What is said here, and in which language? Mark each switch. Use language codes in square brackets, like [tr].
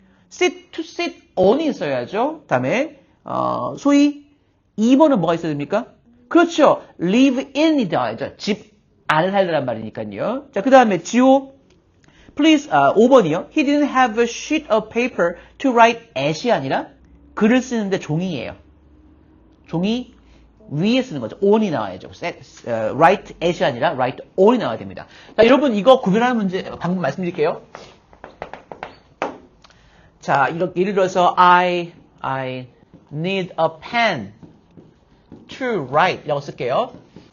[en] sit, to sit on [ko] 이 있어야죠. 다음에, 소위, 2번은 뭐가 있어야 됩니까? 그렇죠. live in이 나와야죠. 집 안을 살려란 말이니까요. 자, 그 다음에 지호 please 5번이요. [en] He didn't have a sheet of paper to write at [ko] 이 아니라 글을 쓰는데 종이에요. 종이 위에 쓰는 거죠. on이 나와야죠. [en] write at [ko] 이 아니라 [en] write on [ko] 이 나와야 됩니다. 자, 여러분 이거 구별하는 문제 방법 말씀드릴게요. 자, 이렇게 예를 들어서 [en] I need a pen to write [ko] 라고 쓸게요.